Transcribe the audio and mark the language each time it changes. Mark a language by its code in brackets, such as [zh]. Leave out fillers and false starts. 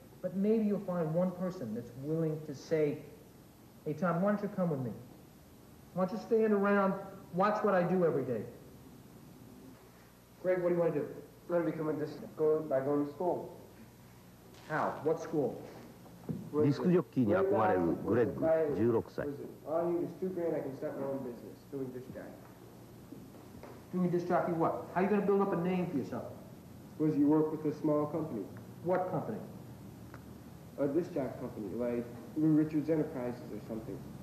[en] But maybe you'll find one person that's willing to say, hey, Tom, why don't you come with me? Why don't you stand around, watch what I do every day? Greg, what do you want to do? I'm going to become by going to school. How? What school? [ja] ディスクジョッキーに憧れるグレッグ16歳。 [en] All I need is $2,000. I can start my own business doing disc jockey. Doing disc jockey what? How are you going to build up a name for yourself? Suppose you work with a small company, What company? a disc jockey company, like Richards Enterprises or something.